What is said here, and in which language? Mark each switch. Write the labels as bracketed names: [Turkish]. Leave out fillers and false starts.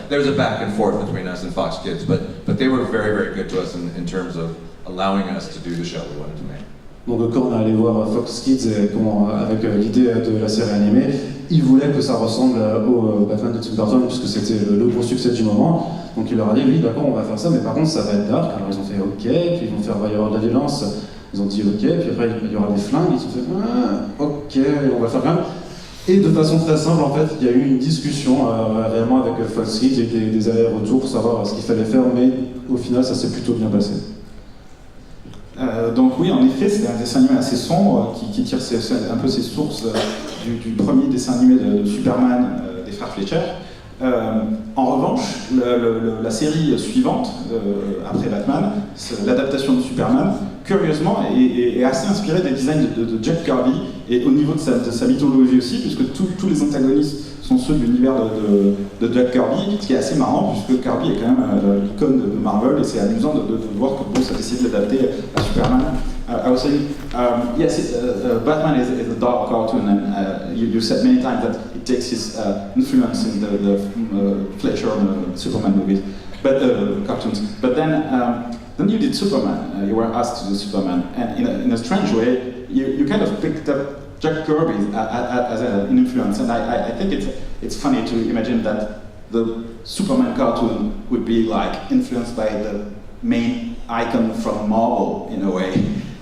[English] There was a back and forth between us and Fox Kids, but they were very, very good to us in terms of allowing us to do the show we wanted to make. [French] Donc quand on est allé voir Fox Kids avec l'idée de la série animée, ils voulaient que ça ressemble au Batman de Tim Burton puisque c'était le gros succès du moment. Donc il leur a dit oui d'accord on va faire ça mais par contre ça va être dark. Alors ils ont fait ok, puis ils vont faire il va y avoir de la violence. Ils ont dit ok, puis après il y aura des flingues, ils ont fait ok, on va faire quand même. Et de façon très simple en fait, il y a eu une discussion réellement avec Fox Kids et des allers-retours pour savoir ce qu'il fallait faire, mais au final ça s'est plutôt bien passé. Donc oui, en effet, c'est un dessin animé assez sombre qui tire un peu ses sources du premier dessin animé de Superman des frères Fletcher. En revanche, la série suivante, après Batman, l'adaptation de Superman, curieusement, est assez inspirée des designs de Jack Kirby, et au niveau de sa mythologie aussi, puisque tous les antagonistes sont ceux de l'univers de Jack Kirby, ce qui est assez marrant, puisque Kirby est quand même l'icône de Marvel, et c'est amusant de voir que Bruce a décidé de l'adapter à Superman. [English] I was saying, yes, Batman is a dark cartoon, and you said many times that it takes his influence in the Fletcher Superman movies, but cartoons. But then you did Superman. You were asked to do Superman, and in a strange way, you kind of picked up Jack Kirby as an influence, and I think it's funny to imagine that the Superman cartoon would be like influenced by the main icon from Marvel in a way.